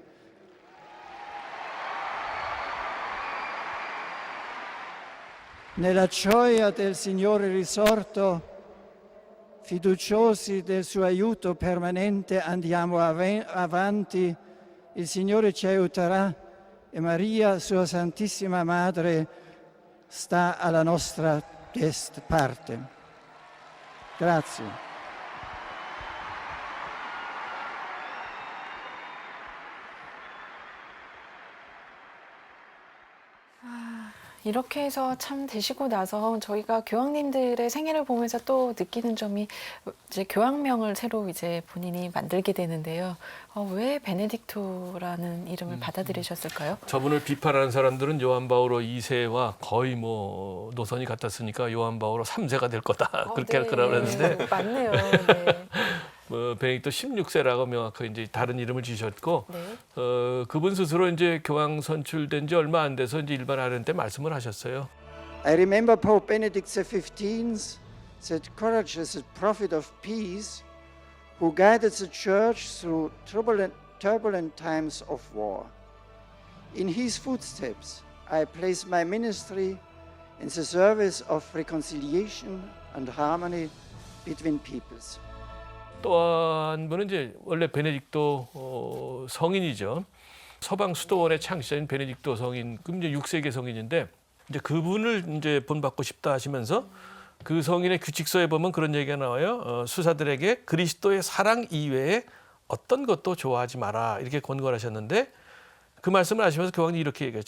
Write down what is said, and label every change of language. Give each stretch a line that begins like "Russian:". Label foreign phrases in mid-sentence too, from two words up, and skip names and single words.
Italian: Nella gioia del Signore risorto, fiduciosi del suo aiuto permanente, andiamo avanti. Il Signore ci aiuterà e Maria, sua Santissima Madre, sta alla nostra parte. Grazie.
Korean: 이렇게 해서 참 되시고 나서 저희가 교황님들의 생애를 보면서 또 느끼는 점이 이제 교황명을 새로 이제 본인이 만들게 되는데요. 왜 베네딕토라는 이름을 받아들이셨을까요? 저분을 비판하는 사람들은 요한 바오로 2세와 거의 뭐 노선이 같았으니까 요한 바오로 3세가 될 거다 그렇게 할 거라고 그랬는데 맞네요. 네. 베네딕토 16세라고 명확하게 이제 다른 이름을 지셨고 네. 그분 스스로 이제 교황 선출된 지 얼마 안 돼서 이제 일반 아련 때 말씀을 하셨어요.
English: I remember Pope Benedict XV, that courageous prophet of peace, who guided the Church through turbulent times of war. In his footsteps, I place my ministry in the service of reconciliation and harmony between peoples.
Korean: 또 한 분은 이제 원래 베네딕토 성인이죠. 서방 수도원의 창시자인 베네딕토 성인, 그럼 이제 6세기 성인인데 이제 그분을 이제 본받고 싶다 하시면서 그 성인의 규칙서에 보면 그런 얘기가 나와요. 수사들에게 그리스도의 사랑 이외에 어떤 것도 좋아하지 마라 이렇게 권고하셨는데 그 말씀을 하시면서 교황이 이렇게 얘기해요.